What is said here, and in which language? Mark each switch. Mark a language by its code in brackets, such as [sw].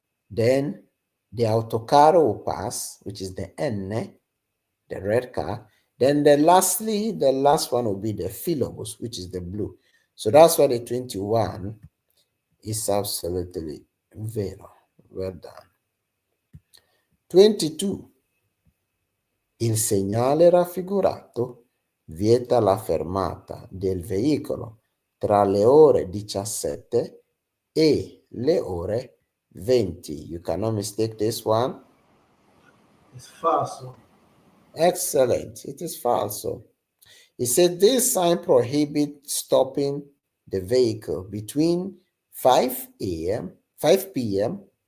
[en] Then the autocar will pass, which is the N, the red car. Then the last one will be the Philobus, which is the blue. So that's why the 21 is absolutely vero. Well done. 22. [it] Il segnale raffigurato vieta la fermata del veicolo tra le ore 17 e le ore 20. [en] You cannot mistake this one. It's falso. Excellent. It is falso. It said this sign prohibits stopping the vehicle between 5 a.m., 5 p.m.